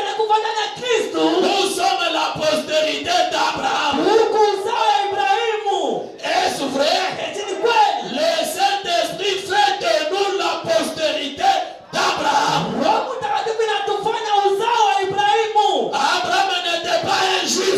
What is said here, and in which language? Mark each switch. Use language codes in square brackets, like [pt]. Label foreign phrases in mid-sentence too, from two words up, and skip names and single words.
[sw] kufa ndani ya Kristo. [fr] Nous sommes la postérité d'Abraham. [sw] Huku uzao ya Ibrahimu. [fr] Est-ce vrai? [sw] Eti ni kweli? [fr] Le Saint-Esprit fait de nous la postérité d'Abraham. [sw] Roho Mtakatifu inatufanya uzao wa Ibrahimu. [fr] Abraham n'était pas un juif.